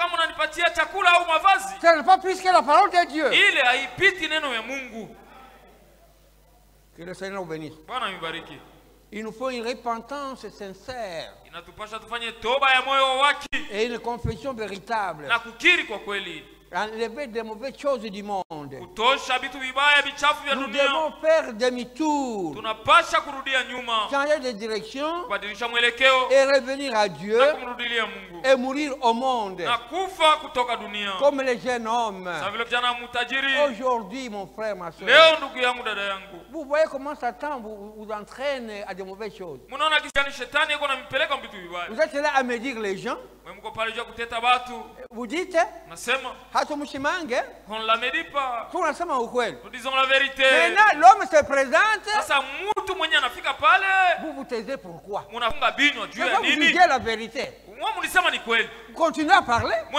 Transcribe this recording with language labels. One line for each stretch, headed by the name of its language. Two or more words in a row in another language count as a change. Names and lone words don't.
French: Ce n'est pas plus que la parole de Dieu. Que le Seigneur vous bénisse. Il nous faut une repentance sincère. Et une confession véritable. enlever des mauvaises choses du monde.
Swahili: Kutosha vitu vibaya vichafu vya
French: Nous
Swahili: dunia.
French: devons faire demi-tour.
Swahili: Tunapasha kurudia nyuma.
French: Changer de direction.
Swahili: Kubadilisha mwelekeo.
French: Et revenir à Dieu.
Swahili: Na kumrudilia Mungu.
French: Et mourir au monde.
Swahili: Na kufa kutoka dunia.
French: Comme les jeunes hommes.
Swahili: Sa vile kijana mtajiri.
French: Aujourd'hui, mon frère, ma soeur.
Swahili: Leo ndugu yangu dada yangu.
French: Vous voyez comment Satan vous entraîne à de mauvaises choses.
Swahili: Munaona kisi shetani yuko anampeleka vitu vibaya.
French: Vous êtes là à me dire les gens. Vous dites, on ne la médit pas. Nous disons la vérité. Maintenant, l'homme se présente. Vous vous taisez pourquoi? Vous dites la vérité. Continuez à parler.